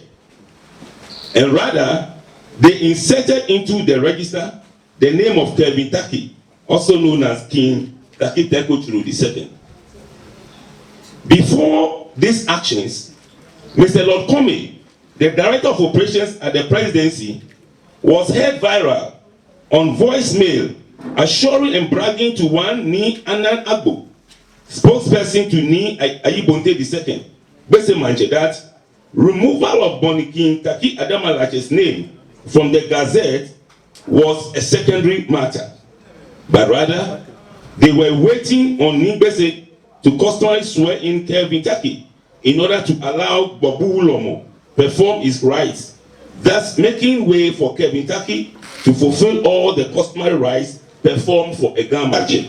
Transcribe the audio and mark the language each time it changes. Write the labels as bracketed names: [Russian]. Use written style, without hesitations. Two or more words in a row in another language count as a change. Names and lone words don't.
[English] And rather, they inserted into the register the name of Kelvin Taki, also known as King Taki Tekochuru II. Before these actions, Mr. Lord Comey, the Director of Operations at the Presidency, was heard viral on voicemail assuring and bragging to one Ni Anan Agbo, spokesperson to Ni Ayibonte II, Bese Mantse, that removal of Boni Taki Adama Latse's name from the Gazette was a secondary matter, but rather they were waiting on Ni Bese to customary swear in Kelvin Taki in order to allow Bobu Ulomo perform his rites, thus making way for Kelvin Taki to fulfill all the customary rites performed for a Mantse.